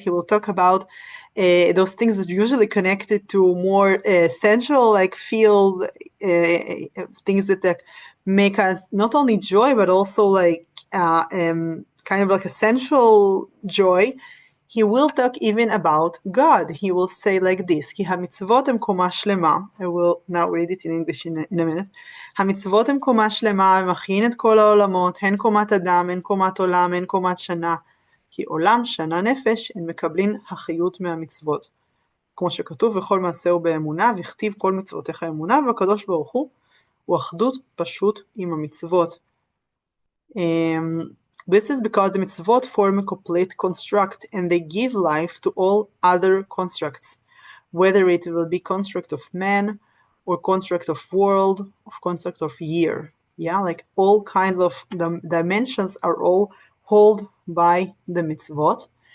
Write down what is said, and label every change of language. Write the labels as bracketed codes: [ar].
[en] He will talk about those things that are usually connected to more sensual, like field things that make us not only joy, but also like kind of like a sensual joy. He will talk even about God. He will say like this, [he] כי המצוות הם קומה שלמה. [en] I will now read it in English in a minute. [he] המצוות הם קומה שלמה, ומכין את כל העולמות, הן קומת אדם, הן קומת עולם, הן קומת שנה. כי עולם, שנה, נפש, הן מקבלים החיות מהמצוות. כמו שכתוב, וכל מעשהו באמונה, וכתיב כל מצוותיך אמונה, והקדוש ברוך הוא אחדות פשוט עם המצוות. [en] This is because the mitzvot form a complete construct, and they give life to all other constructs, whether it will be construct of man, or construct of world, or construct of year. Yeah, like all kinds of the dimensions are all held by the mitzvot.